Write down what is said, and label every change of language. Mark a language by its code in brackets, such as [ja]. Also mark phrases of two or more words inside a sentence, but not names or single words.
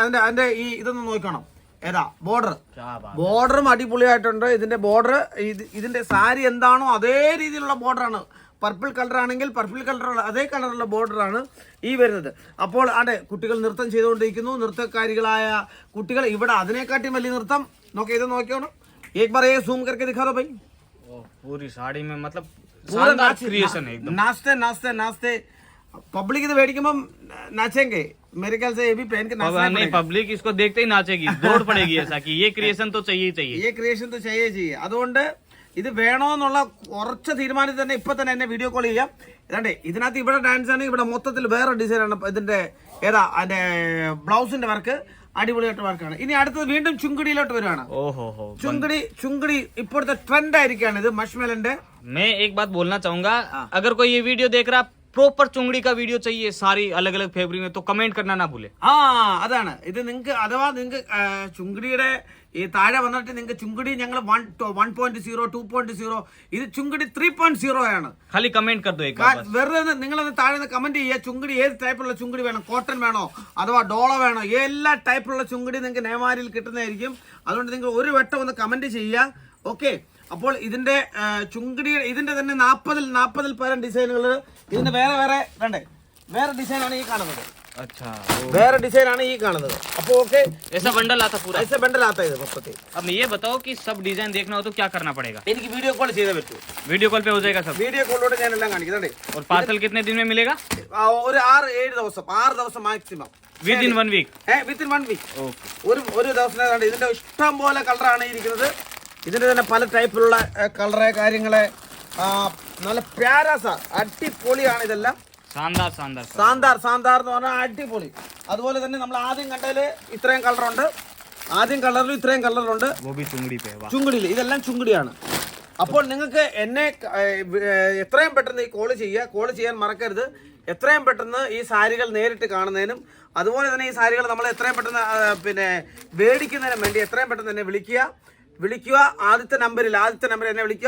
[ml] അതിന്റെ ഈ ഇതൊന്ന് നോക്കണം. ഏതാ ബോർഡറും അടിപൊളിയായിട്ടുണ്ട്. ഇതിന്റെ ബോർഡർ ഇതിന്റെ സാരി എന്താണോ അതേ രീതിയിലുള്ള ബോർഡറാണ്. [en] purple colour [ml] ആണെങ്കിൽ [en] purple colourഉള്ള [ml] അതേ കളറുള്ള ബോർഡറാണ് ഈ വരുന്നത്. അപ്പോൾ അതെ, കുട്ടികൾ നൃത്തം ചെയ്തുകൊണ്ടിരിക്കുന്നു. നൃത്തക്കാരികളായ കുട്ടികൾ ഇവിടെ അതിനെക്കാട്ടി വലിയ നൃത്തം. ഇത് നോക്കിയോണം. [hi] एक बार ये जूम करके दिखा दो भाई. पूरी साड़ी में मतलब नाचते पब्लिक इधर മേടിക്കുമ്പോൾ नाचेंगे. मेरे ख्याल से ये भी पहन के नाचना नहीं. पब्लिक इसको देखते ही नाचेगी, दौड़ पड़ेगी. ऐसा कि ये क्रिएशन तो चाहिए. [ml] അതുകൊണ്ട് ഇത് വേണോന്നുള്ള ഉറച്ച തീരുമാനത്തിൽ തന്നെ ഇപ്പൊ തന്നെ എന്നെ [en] video call [ml] ചെയ്യാം. ഇതാണ്ടേ, ഇതിനകത്ത് ഇവിടെ ഡാൻസ് ആണ്. ഇവിടെ മൊത്തത്തിൽ വേറെ ഡിസൈനാണ്. ഇതിന്റെ അതിന്റെ [en] blouseന്റെ work [ml] അടിപൊളിയായിട്ട് വർക്കാണ്. ഇനി അടുത്തത് വീണ്ടും ചുങ്കിടിയിലോട്ട് വരുവാണ്. ചുങ്കിടി ഇപ്പോഴത്തെ ട്രെൻഡ് ആയിരിക്കാണ്. ഇത് മഷ്മെലന്റെ. [hi] मैं एक बात बोलना चाहूंगा, अगर कोई ये वीडियो देख रहा प्रॉपर चुंगड़ी का वीडियो चाहिए सारी अलग अलग फैब्रिक में, तो कमेंट करना ना भूले. [ml] അതാണ് ഇത്. നിങ്ങൾക്ക് അഥവാ നിങ്ങൾക്ക് ചുങ്കിടിയുടെ ഈ താഴെ വന്നിട്ട് നിങ്ങൾക്ക് ചുങ്കിടി ഞങ്ങൾ 1.0 2.0 ഇത് ചുങ്കിടി 3.0 ആണ്. [hi] खाली कमेंट कर दो एक बार. [ml] വെറുതെ നിങ്ങളത് താഴെ കമന്റ് ചെയ്യുക. ചുങ്കിടി ഏത് ടൈപ്പുള്ള ചുങ്കിടി വേണം, കോട്ടൺ വേണോ അഥവാ ഡോള വേണോ, എല്ലാ ടൈപ്പുള്ള ചുങ്കിടി നിങ്ങൾക്ക് നേമാരിൽ കിട്ടുന്നതായിരിക്കും. അതുകൊണ്ട് നിങ്ങൾ ഒരു വട്ടം ഒന്ന് കമന്റ് ചെയ്യുക. ഓക്കെ, അപ്പോൾ ഇതിന്റെ ചുങ്കിടി ഇതിന്റെ തന്നെ 40-ൽ പരം ഡിസൈനുകൾ. ഇതിന്റെ വേറെ വേറെ ഡിസൈനാണ് ഈ കാണുന്നത്. [hi] अच्छा [ml] വേറെ ഡിസൈൻ ആണ് ഈ കാണുന്നത്. അപ്പോൾ ഓക്കെ, [hi] ऐसा बंडल आता पूरा. ऐसे बंडल आता है मस्तती. अब ये बताओ कि सब डिजाइन देखना हो तो क्या करना पड़ेगा? [ml] എനിക്ക് [en] video call [ml] ചെയ്തേ പറ്റൂ. [en] video call [hi] पे हो जाएगा सब. [en] video callഇലൂടെ [ml] ഞാൻ എല്ലാം കാണിക്കുന്നുണ്ട്. [hi] और पार्सल कितने दिन में मिलेगा? [ml] ഒരു 6-7 ദിവസം, 6 ദിവസം മാക്സിമം. [en] with in 1 week. within 1 week. ओके. [ml] ഒരു ദിവസം ഇതിന്റെ ഇഷ്ടം പോലെ കളറാണ് ഇരിക്കുന്നത്. ഇതിന്റെ തന്നെ പല ടൈപ്പിലുള്ള കളറ് കാര്യങ്ങള്, നല്ല പ്യാരാസ അടിപൊളിയാണ് ഇതെല്ലാം. [hi] शानदार शानदार. [ml] സാന്താർ എന്ന് പറഞ്ഞാൽ അടിപൊളി. അതുപോലെ തന്നെ നമ്മൾ ആദ്യം കണ്ടതിൽ ഇത്രയും കളറുണ്ട്, ആദ്യം കളറിൽ ഇത്രയും കളറുണ്ട്. [hi] वो भी चुंगड़ी पे. वाह. [ml] ചുങ്കിടിയിൽ ഇതെല്ലാം ചുങ്കിടിയാണ്. അപ്പോൾ നിങ്ങൾക്ക് എന്നെ എത്രയും പെട്ടെന്ന് ഈ കോൾ ചെയ്യാൻ മറക്കരുത്. എത്രയും പെട്ടെന്ന് ഈ സാരികൾ നേരിട്ട് കാണുന്നതിനും അതുപോലെ തന്നെ ഈ സാരികൾ നമ്മൾ എത്രയും പെട്ടെന്ന് പിന്നെ മേടിക്കുന്നതിനും വേണ്ടി എത്രയും പെട്ടെന്ന് തന്നെ വിളിക്കുക. ആദ്യത്തെ നമ്പർ എന്നെ വിളിക്കുക.